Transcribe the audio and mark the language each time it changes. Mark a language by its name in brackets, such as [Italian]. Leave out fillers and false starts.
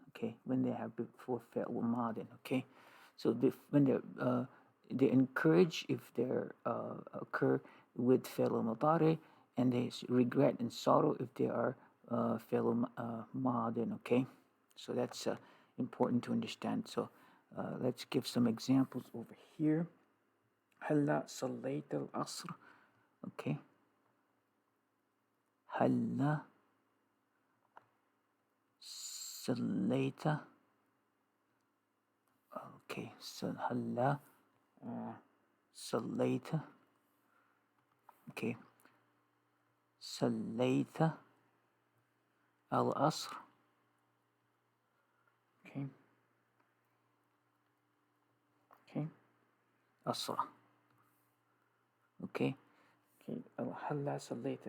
[English] Okay, when they have before فعل ماضٍ. Okay, so when they encourage if they occur with فعل مضارع, and they regret and sorrow if they are فعل ماضٍ. Okay, so that's important to understand. So let's give some examples over here. [Arabic] هلا صليت العصر. Okay, هلا صليت. Okay, so هلا صليت. Okay, صليت العصر. Okay, أسرع. Okay, هلا صليت.